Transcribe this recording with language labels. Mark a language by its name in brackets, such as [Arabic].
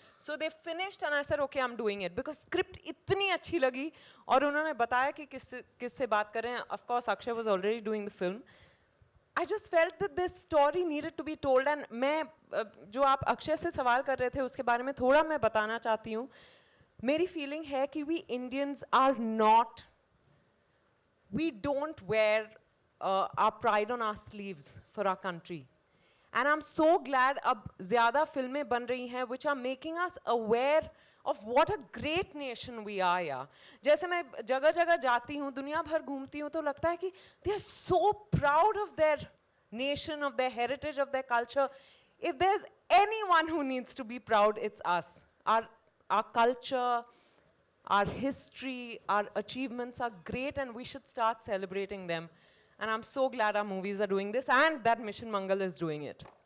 [English] so they finished and I said okay I am doing it, because [Hindi] script इतनी अच्छी लगी और उन्होंने बताया कि किससे बात कर रहे हैं। [English] Of course Akshay was already doing the film. I just felt that this story needed to be told. [Hindi] And मैं जो आप अक्षय से सवाल कर रहे थे उसके बारे में थोड़ा मैं बताना चाहती हूँ। मेरी फीलिंग है कि [English] We Indians are not, we don't wear our pride on our sleeves for our country. And I'm so glad [Hindi] अब ज़्यादा फिल्में बन रही हैं [English] which are making us aware of what a great nation we are यार। [Hindi] जैसे मैं जगह जगह जाती हूँ, दुनिया भर घूमती हूँ, तो लगता है कि [English] they are so proud of their nation, of their heritage, of their culture. If there's anyone who needs to be proud, it's us. Our culture, our history, our achievements are great and we should start celebrating them. And I'm so glad our movies are doing this and that Mission Mangal is doing it.